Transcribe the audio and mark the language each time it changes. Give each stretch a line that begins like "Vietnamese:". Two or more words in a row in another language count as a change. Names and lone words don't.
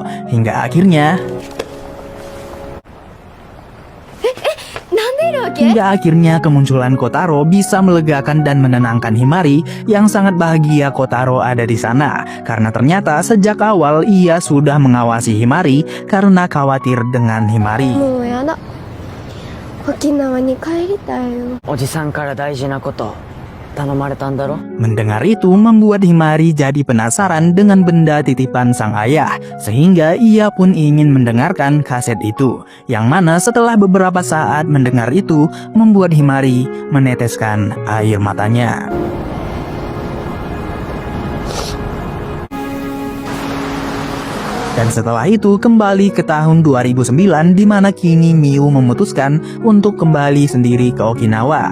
Indonesian: Hingga akhirnya kemunculan Kotaro bisa melegakan dan menenangkan Himari yang sangat bahagia Kotaro ada di sana. Karena ternyata sejak awal ia sudah mengawasi Himari karena khawatir dengan Himari.
Japanese: もうやだ。沖縄に帰りたいよ。おじさんから大事なこと頼まれたんだろ。
Indonesian: Mendengar itu membuat Himari jadi penasaran dengan benda titipan sang ayah, sehingga ia pun ingin mendengarkan kaset itu. Yang mana setelah beberapa saat mendengar itu membuat Himari meneteskan air matanya. Dan setelah itu kembali ke tahun 2009 di mana kini Miu memutuskan untuk kembali sendiri ke Okinawa.